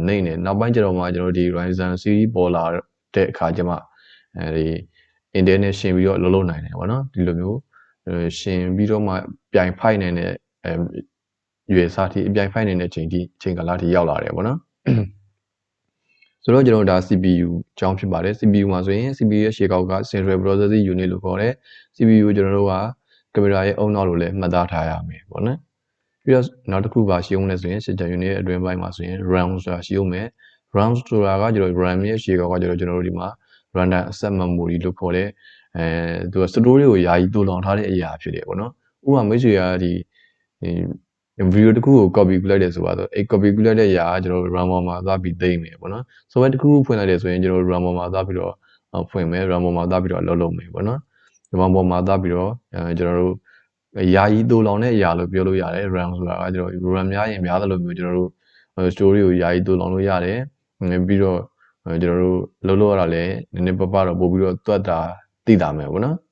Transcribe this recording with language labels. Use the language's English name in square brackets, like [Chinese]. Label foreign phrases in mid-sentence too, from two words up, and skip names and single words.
[Burmese] နှိမ့်တယ်နောက်ပိုင်းကျတော့မှကျွန်တော်တို့ဒီ [English] Ryzen series [Burmese] ပေါ်လာတဲ့အခါကျမှဒီ Intel နဲ့ရှင်ပြီးတော့လုပ်နိုင်တယ်ပေါ့နော်ဒီလိုမျိုးရှင်ပြီးတော့မှပြိုင်ဖိုက်နိုင်တဲ့ရွယ်စားထိအပြိုင်ဖိုက်နိုင်တဲ့ချိန်ကာလထိရောက်လာတယ်ပေါ့နော်ဆိုတော့ကျွန်တော်ဒါ CPU အကြောင်းဖြစ်ပါတယ် CPU မှာဆိုရင် CPU ရဲ့ရှေ့ကောက်က [English] Central Processing Unit [Burmese] လို့ခေါ်တယ် CPU ကိုကျွန်တော်တို့ကကွန်ပျူတာရဲ့အုံနောက်လို့လည်းမှတ်သားထားရမယ်ပေါ့နော်ပြီးတော့နောက်တစ်ခုပါရှိအောင်လဲဆိုရင် [English] System Unit [Burmese] ရဲ့အတွင်းပိုင်းမှာဆိုရင် RAM ဆိုတာရှိအောင်မယ် RAM ဆိုတာ ကကျွန်တော် RAM ရဲ့ရှေ့ကောက်ကကျွန်တော်တို့ဒီမှာ [English] random access memory [Burmese] လို့ခေါ်တဲ့သူက store တွေကိုယာယီတူလောင်ထားတဲ့အရာဖြစ်တယ်ပေါ့နော်ဥပမာမိတ်ဆွေကဒီ ဗီဒီယိုတစ်ခုကို copy ကူးလိုက်တယ်ဆိုပါတော့အဲ့ copy ကူးလိုက်တဲ့အရာကကျွန်တော်တို့ RAM ပေါ်မှာသွားပြီးသိမ်းမယ်ပေါ့နော် software တစ်ခုဖွင့်လိုက်တယ်ဆိုရင်ကျွန်တော်တို့ RAM ပေါ်မှာသွားပြီးတော့ဖွင့်မယ် RAM ပေါ်မှာသွားပြီးတော့လုပ်မယ်ပေါ့နော် RAM ပေါ်မှာသွားပြီးတော့ကျွန်တော်တို့ယာယီတူလောင်တဲ့အရာလို့ပြောလို့ရတယ် RAM ဆိုတာကကျွန်တော် RAM များရင်များသလိုမျိုးကျွန်တော်တို့ story ကိုယာယီတူလောင်လို့ရတယ်ပြီးတော့ကျွန်တော်တို့လုပ်ရတာလည်းနည်းနည်းပပတော့ပို့ပြီးတော့တွက်တာသိတာမယ်ပေါ့နော်